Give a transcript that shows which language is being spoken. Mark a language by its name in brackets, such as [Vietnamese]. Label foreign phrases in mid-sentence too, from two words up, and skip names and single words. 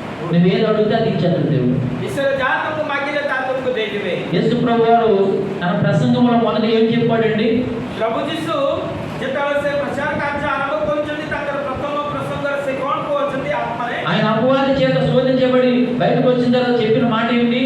[Telugu] నువ్వేది అడిగితే అది ఇచ్చేస్తాడు దేవుడు. [Odia] ଈଶ୍ୱର ଯାହା ତୁମକୁ ମାଗିଲେ ତାହା ତୁମକୁ ଦେଇଦେବେ। [Telugu] యేసు ప్రభు వారు తన ప్రసంగంలో మొదట ఏం చెప్పాడండి? [Odia] ପ୍ରଭୁ ଯୀଶୁ ଯେତେବେଳେ ସେ ପ୍ରଚାର କାର୍ଯ୍ୟ ଆରମ୍ଭ କରୁଛନ୍ତି ତାଙ୍କର ପ୍ରଥମ ପ୍ରସଙ୍ଗରେ ସେ କ'ଣ କହୁଛନ୍ତି ଆତ୍ମାରେ? [Telugu] ఆయన అపవాది చేత శోధించబడి బయటకు వచ్చిన తర్వాత చెప్పిన మాట ఏంటి?